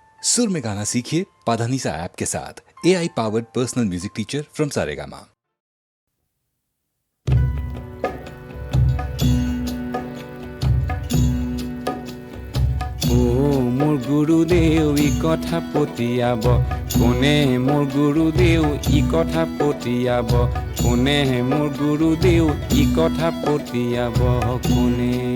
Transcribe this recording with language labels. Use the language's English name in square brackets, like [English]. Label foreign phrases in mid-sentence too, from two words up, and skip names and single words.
[Hindi] सुर में गाना सीखिए पाधानीसा ऐप के साथ। [English] AI powered personal music teacher from [Hindi] सारेगामा। [Assamese] মোৰ গুৰুদেউ ই কথা পতিয়াব কোনে, মোৰ গুৰুদেউ ই কথা পতিয়াব কোনে, মোৰ গুৰুদেউ ই কথা পতিয়াব কোনে।